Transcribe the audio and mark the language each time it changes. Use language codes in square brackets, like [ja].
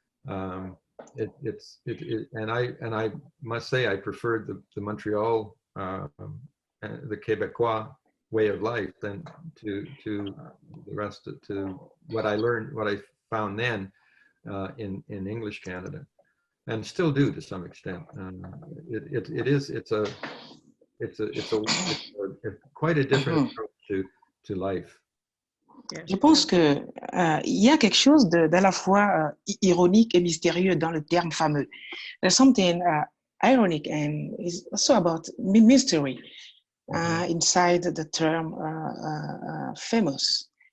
[en] And I must say I preferred the Montreal, the Quebecois way of life than to the rest of, to what I learned, what I found then in English Canada, and still do to some extent. It's quite a different approach to life. [fr] Je pense que y a quelque chose d'à la fois ironique et mystérieux dans le terme fameux. [en] There's something ironic and it's also about mystery inside the term famous.